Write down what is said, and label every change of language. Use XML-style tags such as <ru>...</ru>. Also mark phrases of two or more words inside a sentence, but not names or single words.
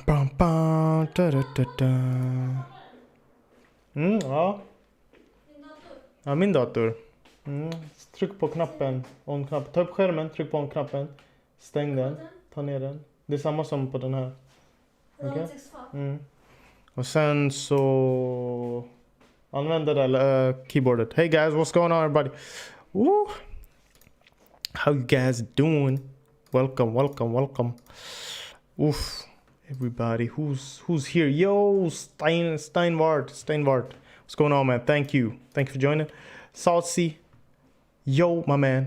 <sv>bam, bam, da, da, da, da. Ja, ja, min dator. Tryck på knappen, on-knappen. Ta upp skärmen, tryck på on-knappen. Stäng den, ta ner den. Det är samma som på den här. Okej? Och sen så använd det där keyboardet.</sv> <en>Hey guys, what's going on everybody? Woo! How you guys doing? Welcome, welcome, welcome. Oof, everybody, who's here? Yo, Steinvart. What's going on, man? Thank you for joining. Saltsy, yo, my man.</en>